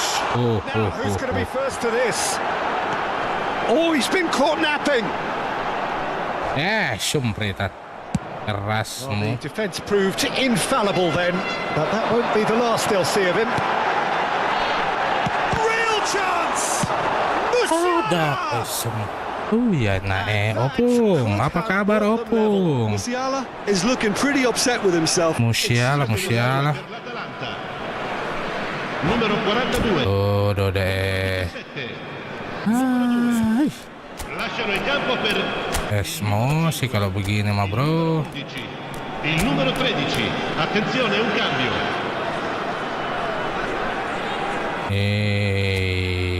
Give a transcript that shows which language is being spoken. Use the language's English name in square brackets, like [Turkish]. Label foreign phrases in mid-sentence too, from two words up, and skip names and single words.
[English] Now, who's going to be first to this? Oh, he's been caught napping. [Indonesian] Sumpritat. Keras. [English] Well, the defence proved infallible then, but that won't be the last they'll see of him. Real chance! [Indonesian] Opung. Apa kabar, Opung? [English] Musiala is looking pretty upset with himself. Musiala. [Italian] Numero 42. [Indonesian] Deh. [Italian] Lasciano il campo per [Indonesian] Emosi kalau begini mah, bro. [Italian] il numero 13. Attenzione, un cambio.